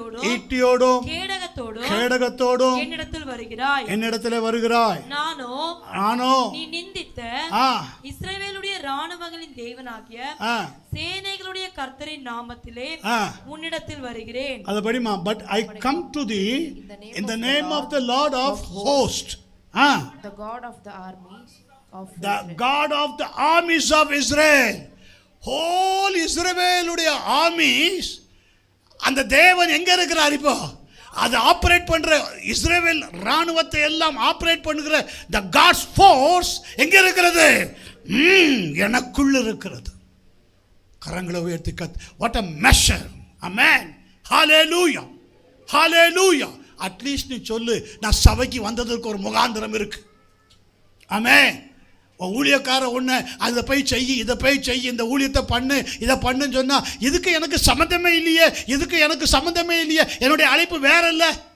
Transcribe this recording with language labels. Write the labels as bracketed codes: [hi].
[ta] ஈட்டியோடும் கேடகத்தோடும் என்னிடத்தில் வருகிறாய். நானோ நீ நிந்தித்த இஸ்ரவேலுடைய இராணுவங்களின் தேவனாகிய சேனைகளுடைய கர்த்தரின் நாமத்திலே உன்னிடத்தில் வருகிறேன். அது படிமா. [en] But I come to the in the name of the Lord of hosts. The God of the armies of the God of the armies of Israel. Whole Israel உடைய armies. [ta] அந்த தேவன் எங்க இருக்கிறார்? இப்போ அது ஆபரேட் பண்ற இஸ்ரவேல் ராணுவத்தை எல்லாம் ஆபரேட் பண்ணுகிற [en] the God's force [ta] எங்க இருக்கிறது? எனக்குள்ள இருக்கிறது. கரங்களை உயர்த்தி [en] what a measure. Amen. Hallelujah. Hallelujah. [ta] At least நீ சொல்லு, நான் சபைக்கு வந்ததற்கு ஒரு முகாந்திரம் இருக்கு. ஆமென். ஊழியக்கார ஒன்று அதை போய் செய்யி, இதை போய் செய்யி, இந்த ஊழியத்தை பண்ணு, இதை பண்ணுன்னு சொன்னா இதுக்கு எனக்கு சம்மந்தமே இல்லையே, இதுக்கு எனக்கு சம்மந்தமே இல்லையே, என்னுடைய அழைப்பு வேற இல்லை.